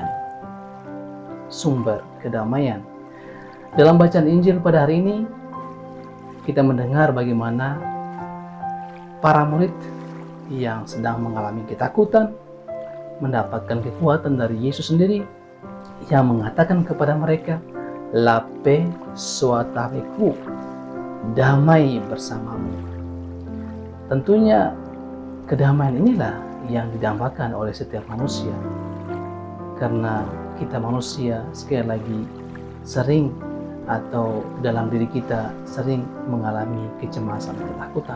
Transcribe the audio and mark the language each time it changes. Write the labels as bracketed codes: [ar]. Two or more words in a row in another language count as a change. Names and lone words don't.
[id] Sumber kedamaian. Dalam bacaan Injil pada hari ini, kita mendengar bagaimana para murid yang sedang mengalami ketakutan mendapatkan kekuatan dari Yesus sendiri yang mengatakan kepada mereka, [fr] "La paix soit avec vous," [id] damai bersamamu. Tentunya kedamaian inilah yang didambakan oleh setiap manusia, karena kita manusia sekali lagi sering atau dalam diri kita sering mengalami kecemasan, ketakutan.